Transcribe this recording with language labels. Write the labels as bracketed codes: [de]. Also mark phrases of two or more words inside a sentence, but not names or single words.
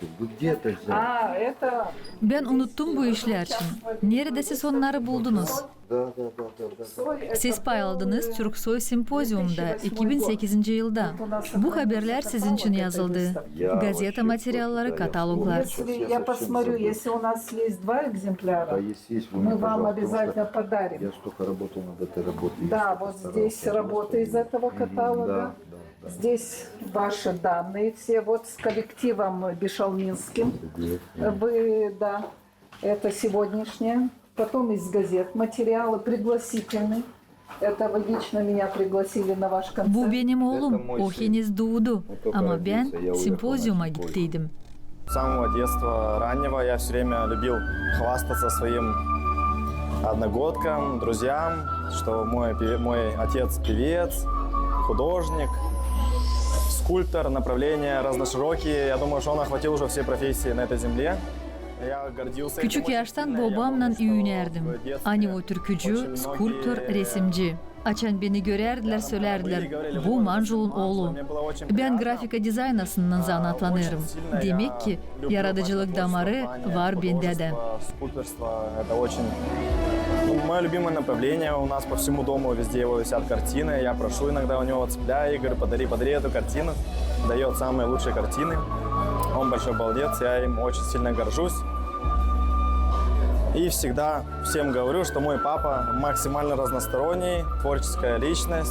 [ru] Вы где-то взяли? [gag] Ben unuttum bu işler için. Nerede siz onları buldunuz? [ru] Да. [gag] Siz pay aldınız Türksoy Sempozyum'da 2008 yılda. Bu haberler sizin için yazıldı. Gazete materyalleri, kataloglar. [ru] Если я посмотрю, если у нас есть 2 экземпляра, Есть, вы мы мне, вам пожалуйста, обязательно потому что подарим. Я столько работал над этой работой. Да, вот здесь работа из этого каталога. Да. Здесь ваши данные все, вот с коллективом Бешалминским. Вы, да, это сегодняшнее. Потом из газет материалы пригласительные. Это вы лично меня пригласили на vаш концерт. [gag] Bu benim oğlum. O henüz doğdu. Ama ben sempozyuma gittiydim. [ru] С самого детства, раннего, я все время любил хвастаться своим одногодкам, друзьям, что мой отец певец, художник, скульптор, направления разноширокие. Я думаю, что он охватил уже все профессии на этой земле. [gag] Küçük yaştan babamla üyünerdim. Ani o türkücü, skulptör, resimci. Açan beni görerdiler, söylerdiler. Bu Manjul'un oğlu. Ben grafika dizaynasından zanatlanırım. Demek ki yaratıcılık damarı var bende de. [ru] Мое любимое направление. У нас по всему дому везде его висят картины. Я прошу иногда у него, цепляю, Игорь, подари эту картину. Дает самые лучшие картины. Он большой балдец, я им очень сильно горжусь. И всегда всем говорю, что мой папа максимально разносторонний, творческая личность.